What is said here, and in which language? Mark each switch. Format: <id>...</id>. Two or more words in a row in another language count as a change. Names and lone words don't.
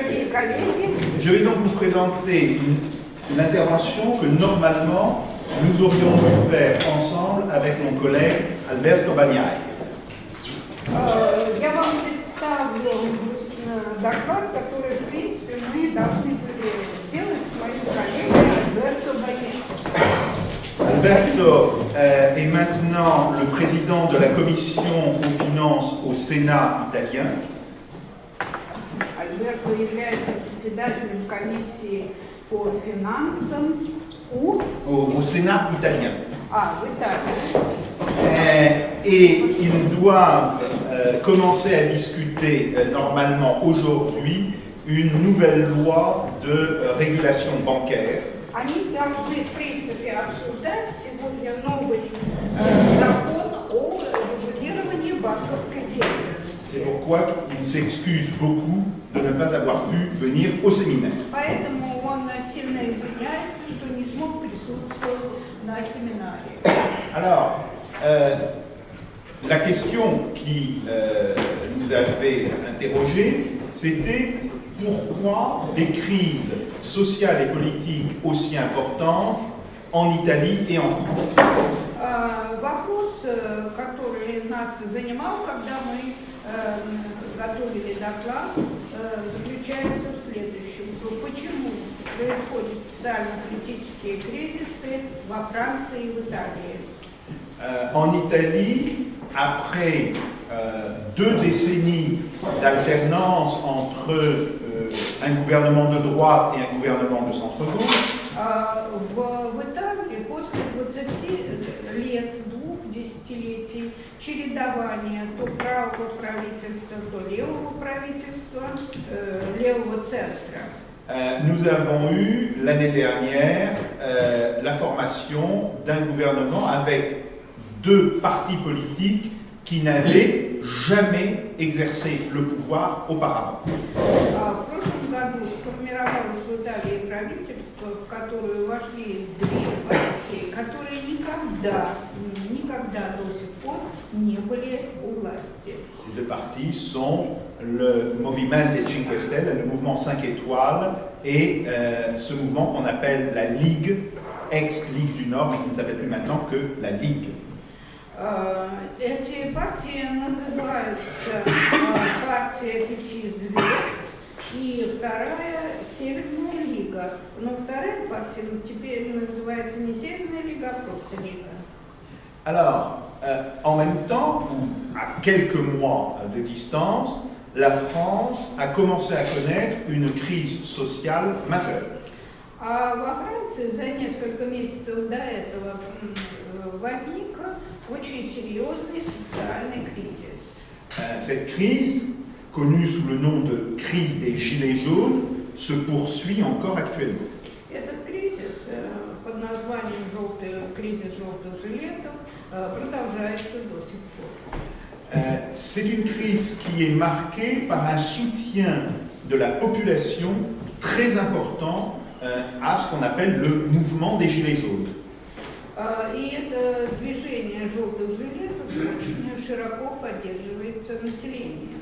<fr>Je vais donc vous présenter une intervention que normalement nous aurions dû faire ensemble avec mon collègue Alberto Bagnaia.</fr> <ru>Я вам представлю доклад, который, в принципе, мы должны были сделать с моим коллегой Альберто Багнаia.</ru> <fr>Alberto est maintenant le président de la commission aux finances au Sénat italien.</fr> <ru>Альберто является председателем комиссии по финансам</ru> <fr>Au Sénat italien.</fr> <ru>в Италии.</ru> <fr>Et ils doivent commencer à discuter normalement aujourd'hui une nouvelle loi de régulation bancaire.</fr> <ru>Они должны, в принципе, обсуждать сегодня новый закон о регулировании банковской деятельности.</ru> <fr>C'est pourquoi il s'excuse beaucoup de ne pas avoir pu venir au séminaire.</fr> <ru>Поэтому он сильно извиняется, что не смог присутствовать на семинаре.</ru> <fr>Alors, la question qui nous avait interrogés, c'était pourquoi des crises sociales et politiques aussi importantes en Italie et en France.</fr> <ru>Вопрос, который нас занимал, когда мы готовили доклад, заключается в следующем. Почему происходят социально-политические кризисы во Франции и в Италии?</ru> <fr>En Italie, après 2 décennies d'alternance entre un gouvernement de droite et un gouvernement de centre-gauche,</fr> <ru>В Италии после 20 лет, 2 десятилетий чередования то правого правительства, то левого правительства, левого центра,</ru> <fr>nous avons eu l'année dernière la formation d'un gouvernement avec 2 partis politiques qui n'avaient jamais exercé le pouvoir auparavant.</fr> <ru>В прошлом году сформировалось в Италии правительство, в которое вошли 2 партии, которые никогда до сих пор не были у власти.</ru> <fr>Ces 2 partis sont le Movimento 5 Stelle, le mouvement 5 étoiles, et ce mouvement qu'on appelle la Ligue, ex-Ligue du Nord, mais qui ne s'appelle plus maintenant que la Ligue.</fr> <ru>Эти партии называются партия 5 звезд и вторая Северная Лига. Но вторая партия теперь называется не Северная Лига, а просто Лига.</ru> <fr>Alors, en même temps, ou à quelques mois de distance, la France a commencé à connaître une crise sociale majeure.</fr> <ru>А во Франции за несколько месяцев до этого возник очень серьезный социальный кризис.</ru> <fr>Cette crise, connue sous le nom de crise des Gilets jaunes, se poursuit encore actuellement.</fr> <ru>Этот кризис под названием кризис желтых жилетов продолжается до сих пор.</ru> <fr>C'est une crise qui est marquée par un soutien de la population très important à ce qu'on appelle le mouvement des Gilets jaunes.</fr> <ru>И это движение желтых жилетов очень широко поддерживается населением.</ru>